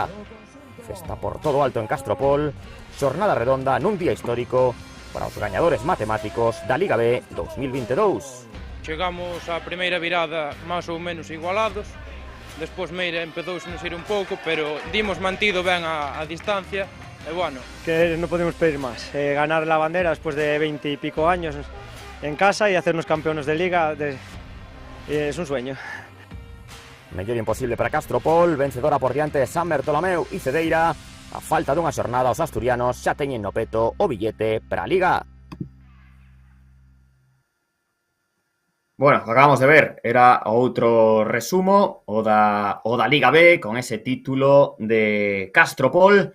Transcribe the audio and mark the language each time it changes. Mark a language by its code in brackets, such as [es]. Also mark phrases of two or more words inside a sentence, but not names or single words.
[gl] Festa por todo alto en Castropol, xornada redonda nun día histórico para os gañadores matemáticos da Liga B 2022. Chegamos á primeira virada máis ou menos igualados, despois Meira empezouse nos ir un pouco, pero dimos mantido ben a distancia, e bueno. Que non podemos pedir máis, [es] ganar la bandera despois de 20 y pico años en casa y hacernos campeones de Liga, es un sueño. [gl] Mellor imposible para Castropol, vencedora por diante de San Bertolameu e Cedeira. A falta dunha xornada, os asturianos xa teñen no peto o billete para a Liga. Bueno, acabamos de ver, era outro resumo, o da Liga B, con ese título de Castropol.